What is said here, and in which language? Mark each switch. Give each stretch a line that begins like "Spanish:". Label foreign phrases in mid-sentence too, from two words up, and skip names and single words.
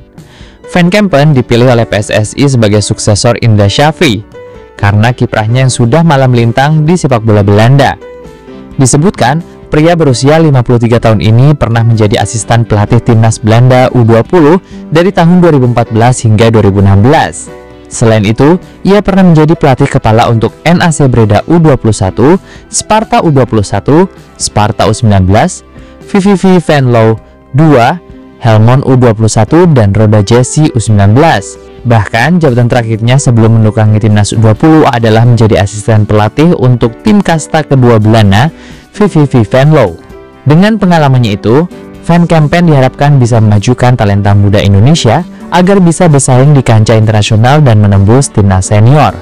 Indonesian: Van Kempen dipilih oleh PSSI sebagai suksesor Indra Syafri karena kiprahnya yang sudah malang melintang di sepak bola Belanda. Disebutkan, pria berusia 53 tahun ini pernah menjadi asisten pelatih Timnas Belanda U20 dari tahun 2014 hingga 2016. Selain itu, ia pernah menjadi pelatih kepala untuk NAC Breda U21, Sparta U21, Sparta U19, VVV Venlo II, Helmond U21, dan Roda Jesi U19. Bahkan, jabatan terakhirnya sebelum menukangi Timnas U20 adalah menjadi asisten pelatih untuk tim kasta kedua Belanda, VVV Venlo. Dengan pengalamannya itu, Van Kempen diharapkan bisa memajukan talenta muda Indonesia agar bisa bersaing di kancah internasional dan menembus timnas senior.